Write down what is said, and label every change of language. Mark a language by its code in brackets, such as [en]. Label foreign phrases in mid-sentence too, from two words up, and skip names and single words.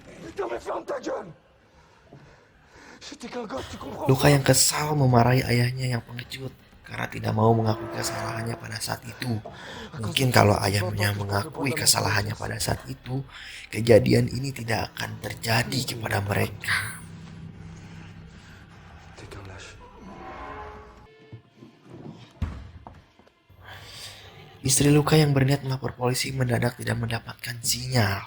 [fr] Putain, mais ferme ta gueule. J'étais qu'un gosse, tu comprends? [id] Luka yang kesal memarahi ayahnya yang pengecut karena tidak mau mengakui kesalahannya pada saat itu. Mungkin kalau ayahnya mengakui kesalahannya pada saat itu, kejadian ini tidak akan terjadi kepada mereka. [fr] T'es qu'un lâche. [id] Istri Luka yang berniat melapor polisi mendadak tidak mendapatkan sinyal.